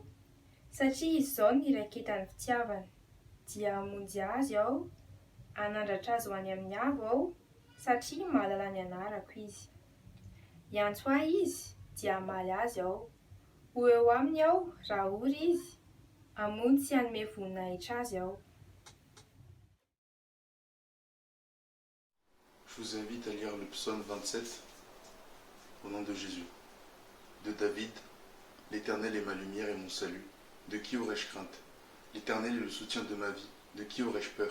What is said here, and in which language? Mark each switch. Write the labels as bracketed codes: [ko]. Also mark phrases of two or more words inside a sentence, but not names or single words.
[mg] Satria izao ny iraiketan'ny fitiavana, dia hamonjy azy aho, hanandratra azy ho any amin'ny avo aho, satria mahalala ny anarako izy. Hiantso ahy izy, dia hamaly azy aho. Ho eo aminy aho raha ory izy, hamonjy sy hanome voninahitra azy aho. [fr] Je vous invite à lire le psaume 27 au nom de Jésus. De David, l'Éternel est ma lumière et mon salut. De qui aurais-je crainte? L'Éternel est le soutien de ma vie. De qui aurais-je peur?